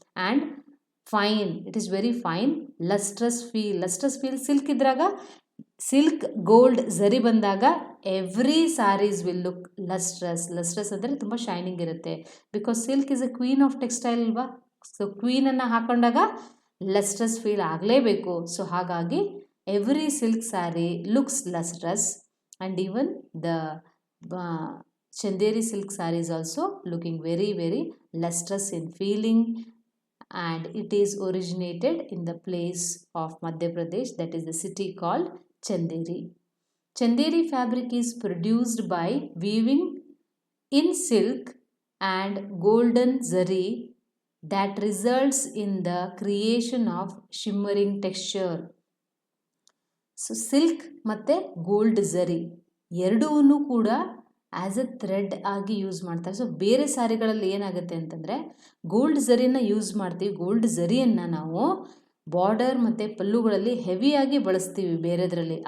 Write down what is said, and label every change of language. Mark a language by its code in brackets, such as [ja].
[en] And fine, it is very fine. Lustrous feel silk [kn] ಇದ್ರಾಗ, silk gold ಝರಿ ಬಂದಾಗ [en] every saris will look lustrous [kn] ಅಂದರೆ ತುಂಬ shining ಇರುತ್ತೆ. [en] because silk is a queen of textile [kn] ಅಲ್ವಾ. So ಕ್ವೀನನ್ನು ಹಾಕೊಂಡಾಗ ಲಸ್ಟ್ರಸ್ feel ಆಗಲೇಬೇಕು. [en] So ಹಾಗಾಗಿ every silk sari looks lustrous, and even the Chanderi silk sari is also looking very very lustrous in feeling, and it is originated in the place of Madhya Pradesh, that is the city called Chanderi. Chanderi fabric is produced by weaving in silk and golden zari that results in the creation of shimmering texture. [kn] So silk ಮತ್ತು gold ಝರಿ ಎರಡೂ ಕೂಡ as A thread ಆಗಿ use ಮಾಡ್ತಾರೆ. So ಬೇರೆ ಸ್ಯಾರಿಗಳಲ್ಲಿ ಏನಾಗುತ್ತೆ ಅಂತಂದರೆ gold ಝರಿನ use ಮಾಡ್ತೀವಿ. Gold ಝರಿಯನ್ನು ನಾವು ಬಾರ್ಡರ್ ಮತ್ತು ಪಲ್ಲುಗಳಲ್ಲಿ ಹೆವಿಯಾಗಿ ಬಳಸ್ತೀವಿ ಬೇರೆದರಲ್ಲಿ.